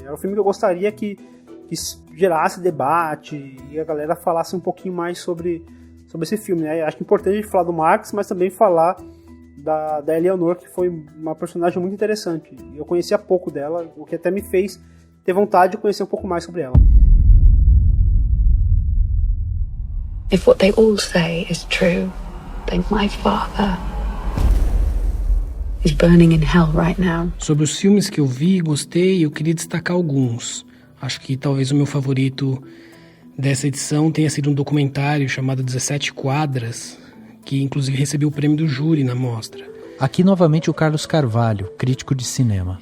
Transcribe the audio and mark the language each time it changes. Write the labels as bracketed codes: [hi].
[pt] É um filme que eu gostaria que gerasse debate e a galera falasse um pouquinho mais sobre esse filme, né? Acho que é importante a gente falar do Marx, mas também falar da Eleanor, que foi uma personagem muito interessante. Eu conhecia pouco dela, o que até me fez ter vontade de conhecer um pouco mais sobre ela. [en] If what they all say is true, then my father is burning in hell right now. [pt] Sobre os filmes que eu vi e gostei, eu queria destacar alguns. Acho que talvez o meu favorito dessa edição tenha sido um documentário chamado 17 Quadras, que inclusive recebeu o prêmio do júri na mostra. Aqui novamente o Carlos Carvalho, crítico de cinema.